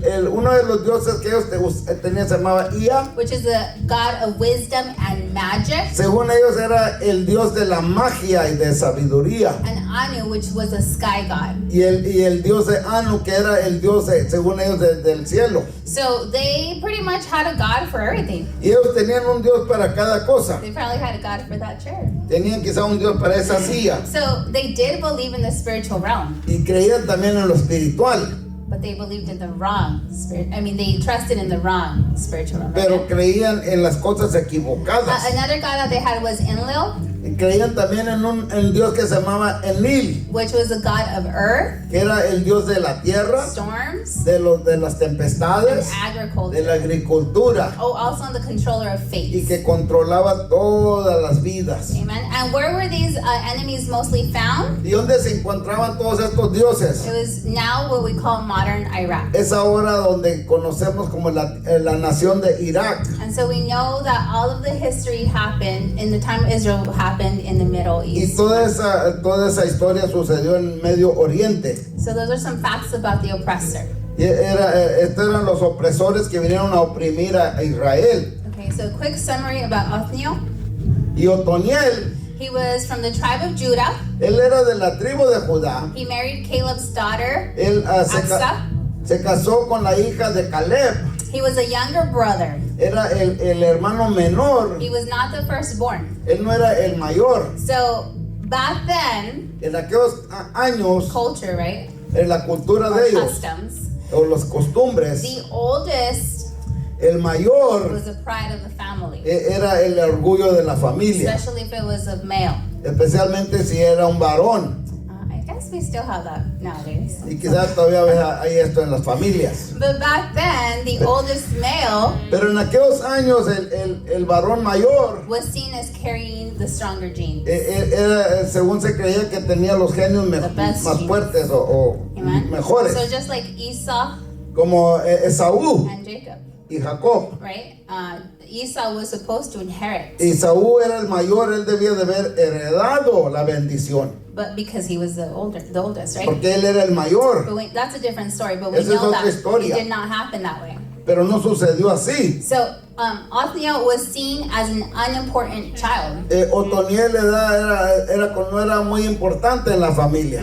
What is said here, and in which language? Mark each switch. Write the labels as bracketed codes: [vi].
[es] Uno de los dioses que ellos tenían se llamaba Ea. [en] which is the god of wisdom and magic, [es] Según ellos era el dios de la magia y de sabiduría. [en] and Anu, which was a sky god. [es] Y el dios de Anu, que era el dios, según ellos, del cielo. [en] So they pretty much had a god for everything. [es] Y ellos tenían un dios para cada cosa. [en] They probably had a god for that chair. [es] Tenían quizá un dios para esa silla. [en] So they did believe in the spiritual realm, [es] Y creían también en lo espiritual. [en] but they believed in the wrong spirit. I mean, they trusted in the wrong spiritual realm. [es] Pero creían en las cosas equivocadas. [en] Another god that they had was Enlil, [es] Y creían también en un dios que se llamaba Enlil, [en] which was a god of earth, [es] que era el dios de la tierra, [en] storms, [es] de las [en] and [es] tempestades, de [en] agriculture. [es] la agricultura, [en] Oh, also the controller of [es] y [en] fate. [es] que controlaba todas las vidas. [en] Amen. And where were these enemies mostly found? [es] ¿Y dónde se encontraban todos estos dioses? [en] It was now what we call modern Iraq. [es] Es ahora donde conocemos como la nación de Irak. [en] And so we know that all of the history happened in the time of Israel happened in the Middle [es] Y [en] East. [es] toda esa historia sucedió en Medio Oriente. [en] So those are some facts about the oppressor. [es] Y estos eran los opresores que vinieron a oprimir a Israel. [en] Okay, so a quick summary about Othniel. [es] Y Otoniel, [en] He was from the tribe of Judah. [es] él era de la tribu de Judá. [en] He married Caleb's daughter, [es] Él [en] Aksa. [es] se casó con la hija de Caleb. [en] He was a younger brother. [es] Era el hermano menor. [en] He was not the firstborn. [es] Él no era el mayor. [en] So back then, [es] En aquellos años, [en] culture, right? [es] en la cultura [en] Or [es] de ellos, [en] customs. [es] o las costumbres, [en] The oldest [es] el mayor [en] was the pride of the family, [es] era el orgullo de la familia, [en] especially if it was a male. [es] especialmente si era un varón. [en] I guess we still have that nowadays. [es] Y quizás todavía hay esto en las familias. [en] But back then, the oldest male [es] Pero en aquellos años el varón mayor [en] was seen as carrying the stronger genes. [es] era, según se creía que tenía los genios [en] The best [es] más [en] genes. [es] fuertes o [en] Amen. [es] mejores, [en] So just like Esau [es] como Esaú [en] and Jacob, [es] y Jacob. [en] right? Esau was supposed to inherit, [es] Esaú era el mayor, él debía de haber heredado la bendición, [en] but because he was the oldest, right? [es] porque él era el mayor, [en] But that's a different story. But we [es] Esa es [en] know [es] otra [en] that [es] historia. [en] it did not happen that way. [es] pero no sucedió así. [en] So Othniel was seen as an unimportant child. [es] Otoniel no era muy importante en la familia,